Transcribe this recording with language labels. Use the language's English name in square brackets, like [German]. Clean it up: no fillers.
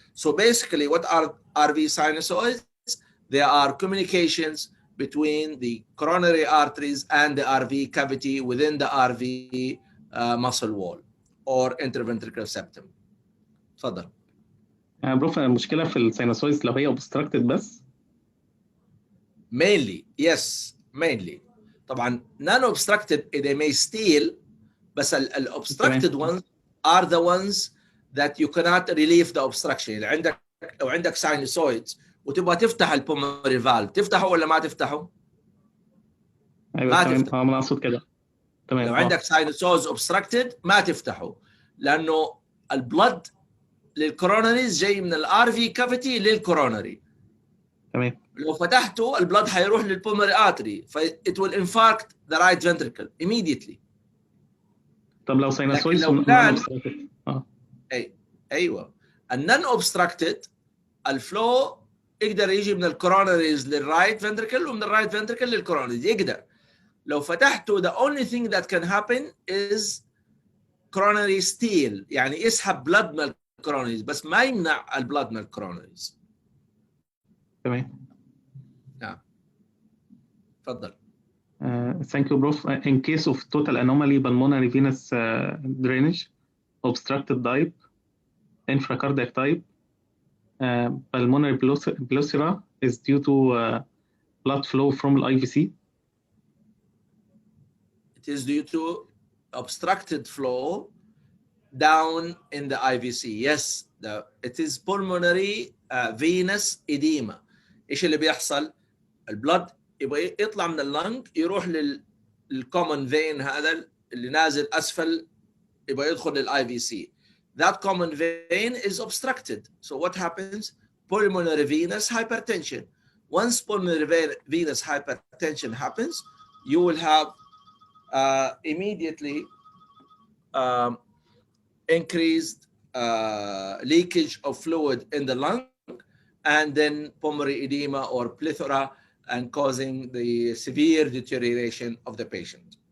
[English] So basically, what are RV sinusoids? They are communications between the coronary arteries and the RV cavity within the RV muscle wall or interventricular septum. [Arabic] اتفضل. بروف المشكلة في السينوسويدز لو هي obstructed بس؟ [English] Mainly, yes, mainly. طبعا non-obstructed they may steal, بس obstructed ones are the ones that you cannot relieve the obstruction. [Arabic] يعني لو عندك sinusoids وتبغى تفتح البulmonary valve، تفتحه ولا ما تفتحه؟ ايوه ما تمام. تفتحه. انا اقصد كده. تمام. لو عندك sinusoids obstructed ما تفتحه، لانه البلد للكوروناريز جاي من الار في كافيتي للكوروناري. تمام. لو فتحته البلد حيروح للبulmonary artery ف it will infarct the right ventricle immediately. طب لو sinusoids لو كان [English] obstructed [Arabic] ايوه النون obstructed الفلو يقدر يجي من الكوروناريز للرايت فنتركل ومن الرايت فنتركل للكوروناريز يقدر. لو فتحته the only thing that can happen is coronary steal، يعني يسحب blood من الكوروناريز بس ما يمنع البلد من الكوروناريز. تمام. نعم تفضل. [English] Thank you, Prof. In case of total anomaly, pulmonary venous drainage, obstructed type, infracardiac type, pulmonary placera is due to blood flow from the IVC. It is due to obstructed flow down in the IVC. Yes, it is pulmonary venous edema. [Arabic] ايش اللي بيحصل؟ البلد يبغى يطلع من اللنج يروح للكومن فين هذا اللي نازل اسفل يبغى يدخل للاي في سي. [English] That common vein is obstructed. So what happens? Pulmonary venous hypertension. Once pulmonary venous hypertension happens, you will have immediately increased leakage of fluid in the lung, and then pulmonary edema or plethora, and causing the severe deterioration of the patient.